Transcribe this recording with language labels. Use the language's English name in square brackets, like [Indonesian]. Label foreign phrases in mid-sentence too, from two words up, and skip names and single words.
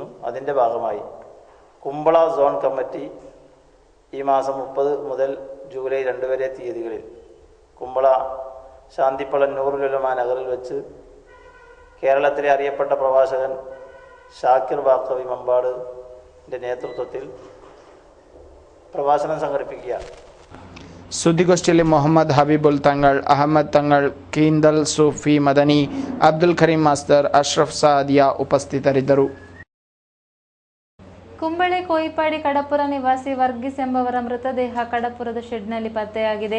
[Malayalam] അതിൻ്റെ ഭാഗമായി കുമ്പള സോൺ കമ്മിറ്റി ഈ മാസം 30 മുതൽ ജൂലൈ 2 വരെ തീയതികളിൽ കുമ്പള ശാന്തിപ്പള്ളൻ നൂറുൽ ഉലമാ നഗറിൽ വെച്ച് കേരളത്തിലെ അറിയപ്പെട്ട പ്രഭാഷകൻ ഷാക്കിർ ബാഖവി മമ്പാടിൻ്റെ നേതൃത്വത്തിൽ പ്രഭാഷണം സംഘടിപ്പിക്കുക. [Kannada] ಸುದ್ದಿಗೋಷ್ಠಿಯಲ್ಲಿ ಮೊಹಮ್ಮದ್ ಹಬೀಬುಲ್ ತಂಗಳ್, ಅಹಮದ್ ತಂಗಳ್, ಕೀಂದಲ್ ಸೂಫಿ ಮದನಿ, ಅಬ್ದುಲ್ ಕರೀಂ ಮಾಸ್ತರ್, ಅಶ್ರಫ್ ಸಾದಿಯಾ ಉಪಸ್ಥಿತರಿದ್ದರು. ಕುಂಬಳೆ ಕೋಯಿಪಾಡಿ ಕಡಪುರ ನಿವಾಸಿ ವರ್ಗೀಸ್ ಎಂಬವರ ಮೃತದೇಹ ಕಡಪುರದ ಶೆಡ್ನಲ್ಲಿ ಪತ್ತೆಯಾಗಿದೆ.